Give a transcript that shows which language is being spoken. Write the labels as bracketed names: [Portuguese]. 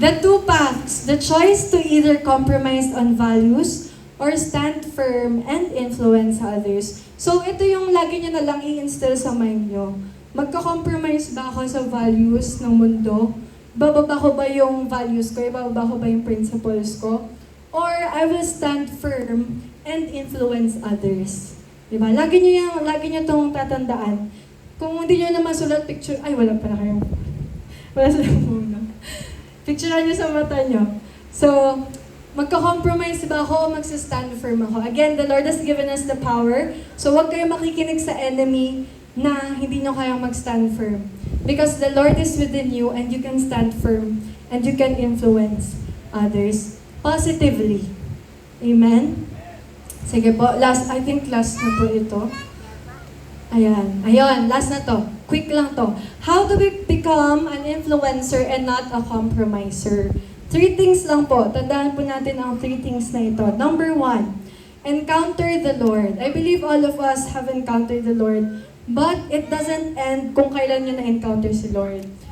[English] The two paths, the choice to either compromise on values or stand firm and influence others. [Filipino] So ito yung lagi nyo na lang i-instill sa mind nyo. Magka-compromise ba ako sa values ng mundo? Bababa ko ba yung values ko? Ibababa ko ba yung principles ko? [English] Or I will stand firm and influence others. [Filipino] Diba? Lagi nyo itong tatandaan. Kung hindi nyo naman sulat picture, ay wala pala kayo. Wala silang muna. Picturean nyo sa mata nyo. So, magka-compromise ba ako o magsa-stand firm ako? [English] Again, the Lord has given us the power. [Filipino] So, huwag kayo makikinig sa enemy na hindi nyo kayang mag-stand firm. [English] Because the Lord is within you and you can stand firm and you can influence others positively. [Filipino] Amen? Sige po, [English] I think [Filipino] last na po ito. Ayun, last na to. Quick lang to. [English] How do we become an influencer and not a compromiser? [Filipino] 3 things lang po. Tandaan po natin ang 3 things na ito. [English] Number 1, encounter the Lord. I believe all of us have encountered the Lord, but it doesn't end [Filipino] kung kailan nyo na-encounter si Lord.